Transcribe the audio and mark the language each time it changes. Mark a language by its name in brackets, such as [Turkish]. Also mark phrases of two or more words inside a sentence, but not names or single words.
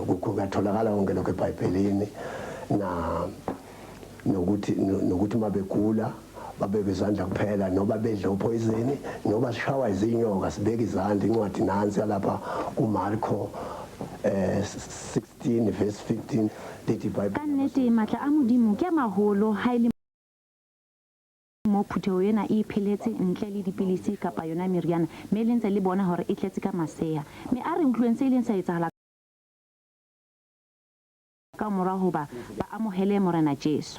[Zulu] Kuyatholakala konke lokho eBhayibhelini nokuthi mabegula babeke izandla kuphela, noba bedla uphoyizini, noba sishawa izinyoka sibeke izandla. Incwadi nansi lapha kuMarko 16 verse 15 lithi [Southern Sotho] ka nnete matla a modimo ke a maholo ha ile mo phutheo ena e pheletse ntle le dipilisi kapa yona meriana me le ntse le bona hore e tletse ka masea. Me a re influence e leng sa etsahala ka mora hoba ba amohele morena Jesu.